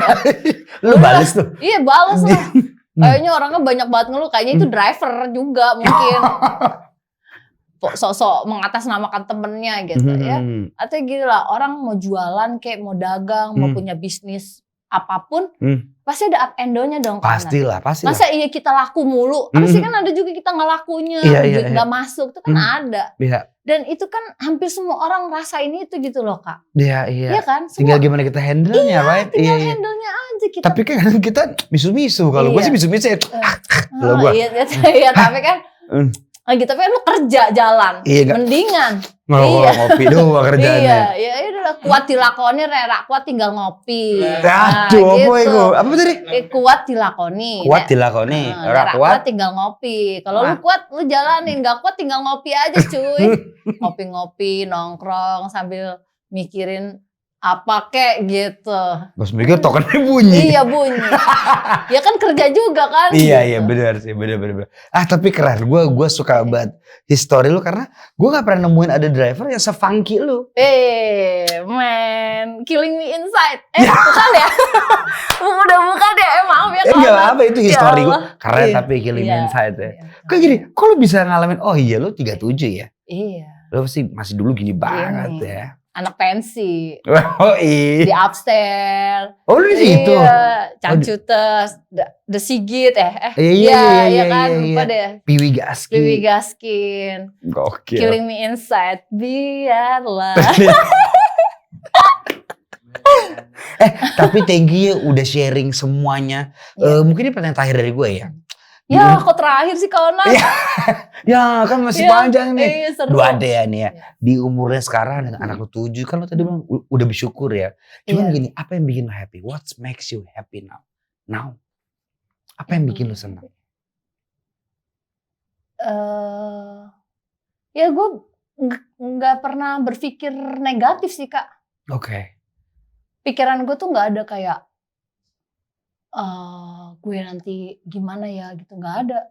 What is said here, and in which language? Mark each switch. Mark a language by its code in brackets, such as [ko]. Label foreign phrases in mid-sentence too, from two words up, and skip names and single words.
[id] Lu bales tuh? Iya bales lah. Kayaknya orangnya banyak banget ngeluh, kayaknya itu driver juga mungkin. Sok-sok mengatasnamakan temennya gitu ya. Atau gini lah, orang mau jualan kayak mau dagang, mau punya bisnis apapun, pasti ada [en] up and down- [id] nya dong. Pastilah. Masa iya kita laku mulu? Pasti kan ada juga kita nggak lakunya, duit nggak masuk, itu kan ada. Iya. Dan itu kan hampir semua orang ngerasain itu gitu loh Kak. Iya. Iya kan? Tinggal gimana kita handle-nya, right? Tinggal handle-nya aja kita. Tapi kan kita misu-misu. Kalau gue sih misu-misu ya. Kalau gue. Iya, tapi kan lagi tapi kan lu kerja jalan. Mendingan. Ngopi doang kerjaannya. Iya, udah kuat dilakoni, Rera. Kuat tinggal ngopi. Aduh, apa itu? Apa tadi? Kuat dilakoni. Kuat dilakoni. Rera kuat tinggal ngopi. Kalau lu kuat, lu jalanin. Gak kuat tinggal ngopi aja cuy. Ngopi-ngopi, nongkrong sambil mikirin apa kek gitu. Bos mikir tokennya bunyi. Iya bunyi. Ya kan kerja juga kan. Iya benar sih, benar. Tapi keren, gue suka banget history lu karena gue gak pernah nemuin ada driver yang se-funky lu. [en] Man, killing me inside. [id] Bukan ya? Udah bukan ya, maaf ya. Enggak apa itu history gue keren tapi [en] killing me inside [id] ya. Kayak gini, kok lu bisa ngalamin? Oh iya lu 37 ya. Iya. Lu pasti masih dulu gini banget ya. Anak pensi. Oh iya. Di upstairs. Oh lu di situ? Iya. Cangcutes. The Sigit Iya kan. Lupa deh. Piwi Gaskin. Gokil. [en] Killing me inside. [id] Biarlah. Tapi [en] thank you [id] udah sharing semuanya. Mungkin ini pertanyaan terakhir dari gue ya. Ya kok terakhir sih kawan. Ya kan masih panjang nih. Seru. Lu ada ya nih ya. Di umurnya sekarang dengan anak lu 7. Kan lu tadi bilang udah bersyukur ya. Cuman gini, apa yang bikin lu happy? [en] What makes you happy now? [id] Apa yang bikin lu senang? Ya gue gak pernah berpikir negatif sih Kak. Oke. Pikiran gue tuh gak ada kayak gue nanti gimana ya gitu, nggak ada.